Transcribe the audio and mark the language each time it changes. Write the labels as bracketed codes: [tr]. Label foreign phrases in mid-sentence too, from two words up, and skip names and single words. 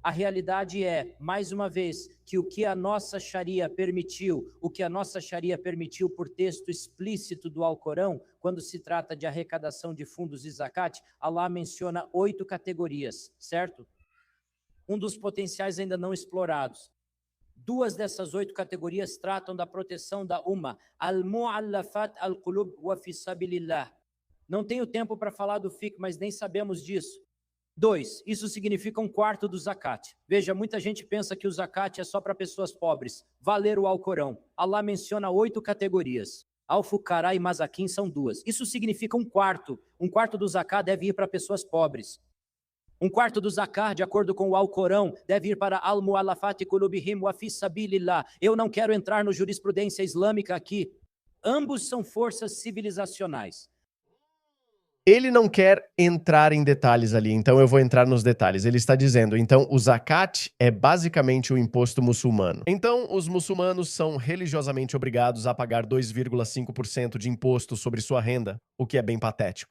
[pt] A realidade é, mais uma vez, que o que a nossa Sharia permitiu, por texto explícito do Alcorão, quando se trata de arrecadação de fundos e zakat, Allah menciona 8 categorias, certo? Um dos potenciais ainda não explorados. 2 dessas 8 categorias tratam da proteção da Ummah, [ar] المؤلفة القلوب وفي سبيل الله. [pt] Não tenho tempo para falar do fiqh, mas nem sabemos disso. 2, isso significa 1/4 do zakat. Veja, muita gente pensa que o zakat é só para pessoas pobres. Vá ler o Alcorão. Allah menciona 8 categorias. Al-Fuqara e Masakin são 2. Isso significa 1/4. 1/4 do zakat deve ir para pessoas pobres. 1/4 do zakat, de acordo com o Alcorão, deve ir para [ar] المؤلفة قلوبهم وفي سبيل الله. [pt] Eu não quero entrar no jurisprudência islâmica aqui. Ambos são forças civilizacionais. Ele não quer entrar em detalhes ali, então eu vou entrar nos detalhes. Ele está dizendo, então, o zakat é basicamente o imposto muçulmano. Então, os muçulmanos são religiosamente obrigados a pagar 2,5% de imposto sobre sua renda, o que é bem patético.